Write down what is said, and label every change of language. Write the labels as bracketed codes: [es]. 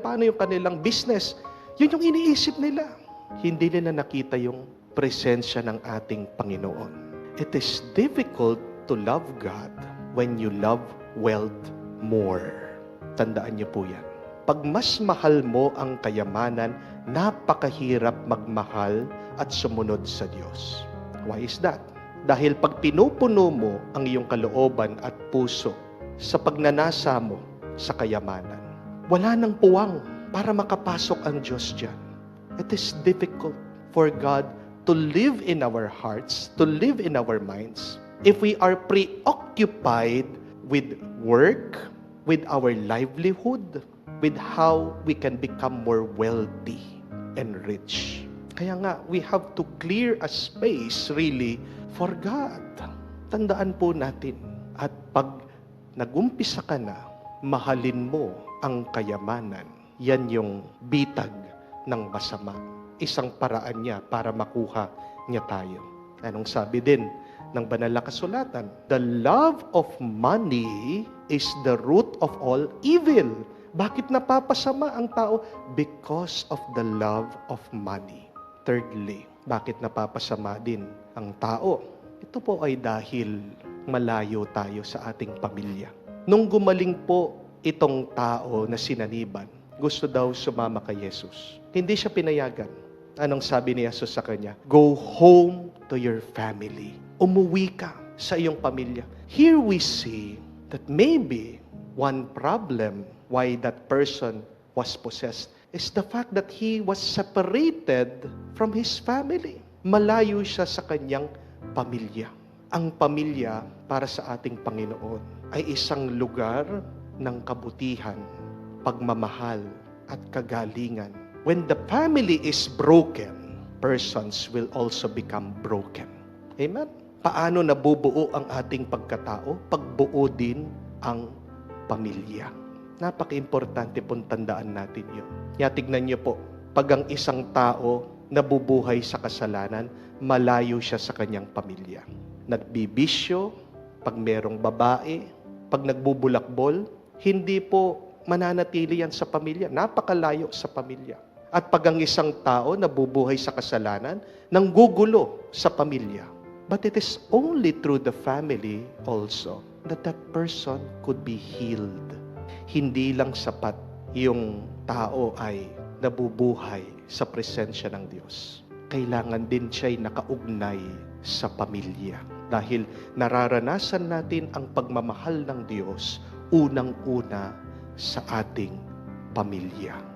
[tl] Paano yung kanilang business? Yun yung iniisip nila. Hindi nila nakita yung presensya ng ating Panginoon. [en] It is difficult to love God when you love wealth more. [tl] Tandaan niyo po yan. Pag mas mahal mo ang kayamanan, napakahirap magmahal at sumunod sa Diyos. [en] Why is that? [tl] Dahil pag pinupuno mo ang iyong kalooban at puso sa pagnanasa mo sa kayamanan, wala nang puwang para makapasok ang Diyos dyan. [en] It is difficult for God to live in our hearts, to live in our minds, if we are preoccupied with work, with our livelihood, with how we can become more wealthy and rich. [tl] Kaya nga, [en] we have to clear a space really for God. [tl] Tandaan po natin, at pag nagumpisa ka na, mahalin mo ang kayamanan. Yan yung bitag ng masama. Isang paraan niya para makuha niya tayo. Anong sabi din ng banal na kasulatan? [en] The love of money is the root of all evil. [tl] Bakit napapasama ang tao? [en] Because of the love of money. Thirdly, [tl] bakit napapasama din ang tao? Ito po ay dahil malayo tayo sa ating pamilya. Nung gumaling po itong tao na sinaniban, gusto daw sumama kay Jesus. Hindi siya pinayagan. Anong sabi ni Jesus sa kanya? [en] Go home to your family. [tl] Umuwi ka sa iyong pamilya. [en] Here we see that maybe one problem why that person was possessed is the fact that he was separated from his family. [tl] Malayo siya sa kanyang pamilya. Ang pamilya para sa ating Panginoon ay isang lugar ng kabutihan, pagmamahal at kagalingan. [en] When the family is broken, persons will also become broken. Amen? [tl] Paano nabubuo ang ating pagkatao? Pagbuo din ang pamilya. Napaka-importante pong tandaan natin yun. Tignan niyo po, pag ang isang tao nabubuhay sa kasalanan, malayo siya sa kanyang pamilya. Nagbibisyo, pag merong babae, pag nagbubulakbol, hindi po mananatili yan sa pamilya. Napakalayo sa pamilya. At pag ang isang tao nabubuhay sa kasalanan, nanggugulo sa pamilya. [en] But it is only through the family also that that person could be healed. [tl] Hindi lang sapat yung tao ay nabubuhay sa presensya ng Diyos. Kailangan din siya'y nakaugnay sa pamilya. Dahil nararanasan natin ang pagmamahal ng Diyos unang-una sa ating pamilya.